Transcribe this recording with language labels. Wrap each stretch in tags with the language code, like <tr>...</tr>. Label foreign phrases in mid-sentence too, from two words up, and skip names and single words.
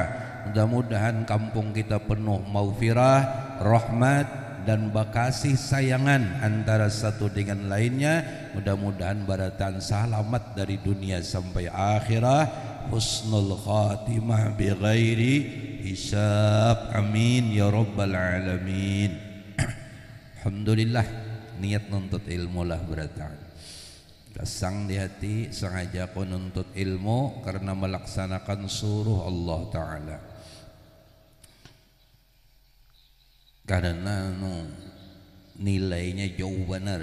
<id>Mudah-mudahan kampung kita penuh maghfirah, rahmat dan bakasih sayangan antara satu dengan lainnya. Mudah-mudahan barataan selamat dari dunia sampai akhirat,</id> <ar>حسن الخاتمة بغير حساب, آمين يا رب العالمين.</ar> <bjn>Alhamdulillah, niat nuntut ilmu lah barataan.</bjn> <id>Kesang di hati sengaja aku nuntut ilmu karena melaksanakan suruh Allah Ta'ala. Karena nilainya jauh benar.</id>